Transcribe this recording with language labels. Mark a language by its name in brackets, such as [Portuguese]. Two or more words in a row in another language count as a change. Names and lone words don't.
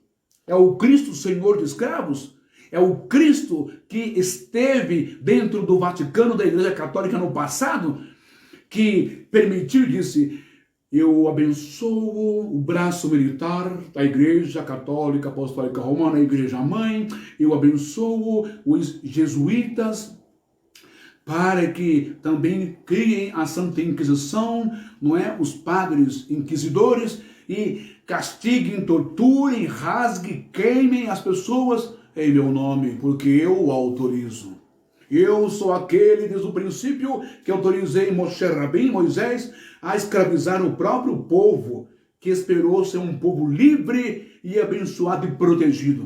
[Portuguese] É o Cristo Senhor de escravos? É o Cristo que esteve dentro do Vaticano da Igreja Católica no passado, que permitiu, disse, eu abençoo o braço militar da Igreja Católica Apostólica Romana, a Igreja Mãe, eu abençoo os jesuítas, para que também criem a Santa Inquisição, não é? Os padres inquisidores, e castiguem, torturem, rasguem, queimem as pessoas em meu nome, porque eu o autorizo. Eu sou aquele, desde o princípio, que autorizei Moshe Rabim, Moisés, a escravizar o próprio povo, que esperou ser um povo livre e abençoado e protegido.